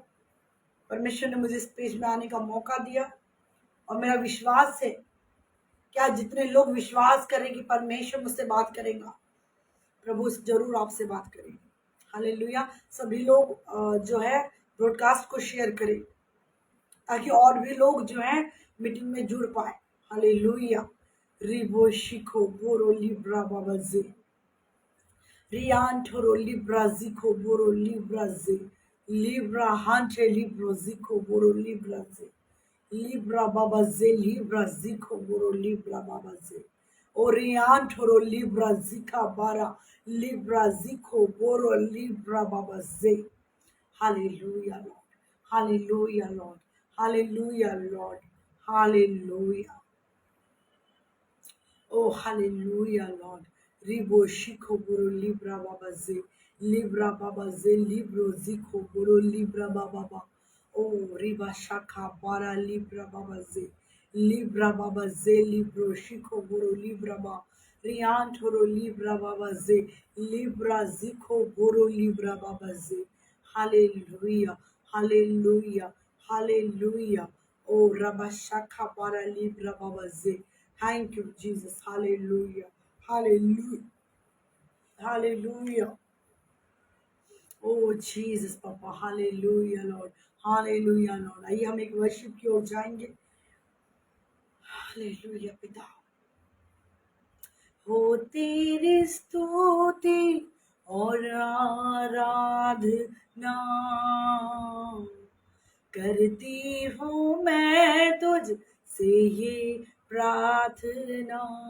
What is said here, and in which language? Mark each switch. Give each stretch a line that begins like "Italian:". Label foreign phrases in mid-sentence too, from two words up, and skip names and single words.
Hindi: परमेश्वर ने मुझे इस पेज में आने का मौका दिया और मेरा विश्वास है, क्या जितने लोग विश्वास करें कि परमेश्वर मुझसे बात करेगा, प्रभु जरूर आपसे बात करेंगे। हालेलुया। सभी लोग जो है ब्रॉडकास्ट को शेयर करें ताकि और भी लोग जो है मीटिंग में जुड़ पाए। हालेलुया। रिबो शिखो बोरो लिब्रा बाबाजे, रियान ठोरो लिब्रा जिखो बोरो लिब्रा जे, लिब्रा हांटे लिब्रो जिखो बोरो लिब्रा जे, लिब्रा बाबाजे, लिब्रा जिखो बोरो लिब्रा बाबाजे, ओरियान ठोरो लिब्रा जिखा बारा, लिब्रा जिखो बोरो लिब्रा बाबाजे।
English: Hallelujah, Lord. Hallelujah, Lord. Hallelujah, Lord. Hallelujah. Oh, hallelujah, Lord. Ribo shiko boro libra baba ze. Libra baba ze, libro ziko boro libra baba ba. Oh, riba shaka bara libra baba ze. Libra baba ze, libro shiko boro libra ba. Rian toro libra baba ze. Libra ziko boro libra baba ze. Hallelujah, hallelujah, hallelujah. Oh, Rabashaka bara libra baba ze. Thank you, Jesus. Hallelujah. Hallelujah. Hallelujah. Oh, Jesus, Papa. Hallelujah, Lord. Hallelujah, Lord.
Hindi: आइए हम एक वर्शिप की ओर जाएंगे। हालेलुया पिता, हो तेरी स्तुति और आराधना करती हूँ मैं तुझ से ये प्रार्थना।